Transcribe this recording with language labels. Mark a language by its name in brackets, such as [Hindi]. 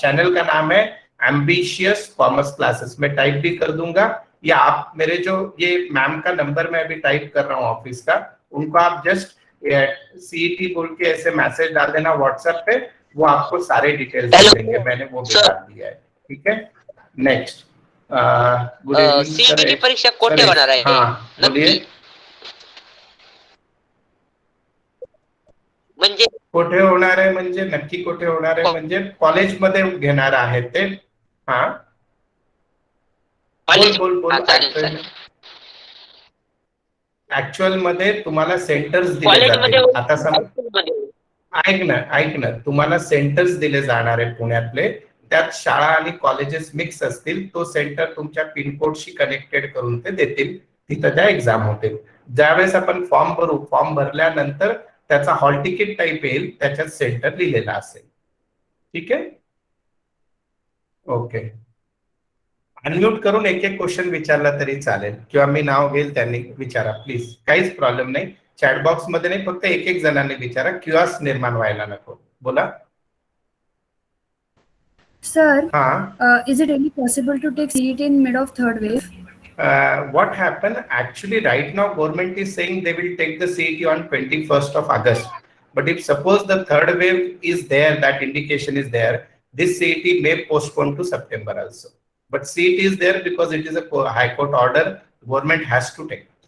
[Hindi] Channel का नाम है एम्बिशियस कॉमर्स क्लासेस. मैं टाइप भी कर दूंगा, या आप मेरे जो ये मैम का नंबर मैं अभी टाइप कर रहा हूँ ऑफिस का, उनको आप जस्ट सीईटी बोल के ऐसे मैसेज डाल देना व्हाट्सएप पे, वो आपको सारे डिटेल्स दे देंगे. मैंने वो भी डाल दिया है. ठीक है. [English] next good evening [Marathi] सीईटी की परीक्षा कोठे होणार आहे? [Hindi] हाँ बोलिए. [Marathi] म्हणजे कोठे होणार आहे म्हणजे नक्की कोठे होणार आहे म्हणजे कॉलेजमध्ये घेणार आहेत ते. हा बोल बोल बोल. ऍक्च्युअल मध्ये तुम्हाला सेंटर्स दिले जातील. आता समज ऐक ना तुम्हाला सेंटर्स दिले जाणार आहे पुण्यातले. त्यात शाळा आणि कॉलेजेस मिक्स असतील. तो सेंटर तुमच्या पिनकोडशी कनेक्टेड करून ते देतील. तिथं त्या एक्झाम होतील. ज्यावेळेस आपण फॉर्म भरू, फॉर्म भरल्यानंतर त्याचा हॉल तिकीट टाईप येईल, त्याच्यात सेंटर लिहिलेला असेल. ठीक आहे. ओके. अनम्यूट करून एक एक क्वेश्चन विचारला तरी चालेल, किंवा मी नाव घेईल त्यांनी विचारा प्लीज. काहीच प्रॉब्लेम नाही. चॅट बॉक्स मध्ये नाही, फक्त एक एक जणांनी विचारा. क्यूआस निर्माण व्हायला नको. बोला. [English] Sir, हाँ. is it really possible to take CET in mid of third wave? What happened actually right now government is saying they will take the CET on 21st of August, but if suppose the third wave is there, that indication is there, this CET may postpone to September also, but CET is there because it is a high court order, government has to take.